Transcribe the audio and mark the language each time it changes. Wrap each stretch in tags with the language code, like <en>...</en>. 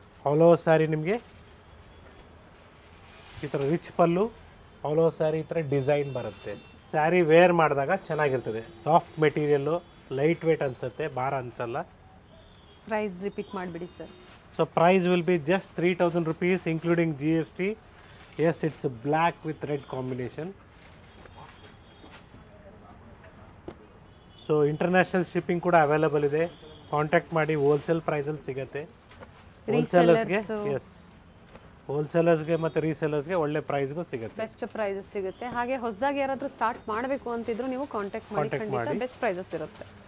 <kn>All over sari ನಿಮಗೆ ಈ ಥರ ರಿಚ್ ಪಲ್ಲು, ಆಲ್ ಓವರ್ ಸ್ಯಾರಿ ಈ ಥರ ಡಿಸೈನ್ ಬರುತ್ತೆ. ಸ್ಯಾರಿ ವೇರ್ ಮಾಡಿದಾಗ ಚೆನ್ನಾಗಿರ್ತದೆ. ಸಾಫ್ಟ್ ಮೆಟೀರಿಯಲ್ಲು, ಲೈಟ್ ವೇಟ್ ಅನಿಸುತ್ತೆ, ಭಾರ ಅನಿಸಲ್ಲ. ಪ್ರೈಸ್ ರಿಪೀಟ್ ಮಾಡಿಬಿಡಿ sir.</kn> <en>So price will be just 3000 rupees including GST. Yes, it's a black with red combination.</en> <kn>So international shipping ಕೂಡ ಅವೈಲೇಬಲ್ ಇದೆ. ಕಾಂಟ್ಯಾಕ್ಟ್ ಮಾಡಿ, ಹೋಲ್ಸೇಲ್ ಪ್ರೈಸಲ್ಲಿ ಸಿಗುತ್ತೆ. ಹೋಲ್ಸೇಲರ್ಸ್ಗೆ, ಎಸ್, ಹೋಲ್ಸೇಲರ್ಸ್ಗೆ ಮತ್ತು ರೀಸೇಲರ್ಸ್ಗೆ ಒಳ್ಳೆ ಪ್ರೈಸ್ಗೂ ಸಿಗುತ್ತೆ, ಬೆಸ್ಟ್ ಪ್ರೈಸಸ್ ಸಿಗುತ್ತೆ. ಹಾಗೆ ಹೊಸದಾಗಿ ಯಾರಾದರೂ ಸ್ಟಾರ್ಟ್ ಮಾಡಬೇಕು ಅಂತಿದ್ರು ನೀವು ಕಾಂಟ್ಯಾಕ್ಟ್ ಮಾಡಿ, ಬೆಸ್ಟ್ ಪ್ರೈಸಸ್ ಇರುತ್ತೆ.</kn>